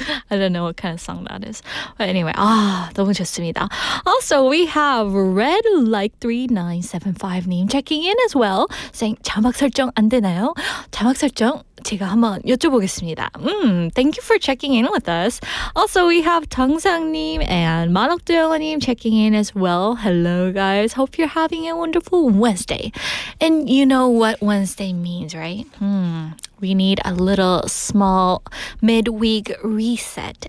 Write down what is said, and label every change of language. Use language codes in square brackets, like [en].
[en] I don't know what kind of song that is. But anyway, [ko] 너무 좋습니다. [en] Also, we have Red Like 3975님 checking in as well, saying [ko] 자막 설정 안 되나요? 자막 설정 제가 한번 여쭤보겠습니다. [en] Thank you for checking in with us. Also, we have 정상님 and 만옥도영님 checking in as well. Hello, guys. Hope you're having a wonderful Wednesday. And you know what Wednesday means, right? We need a little small midweek reset.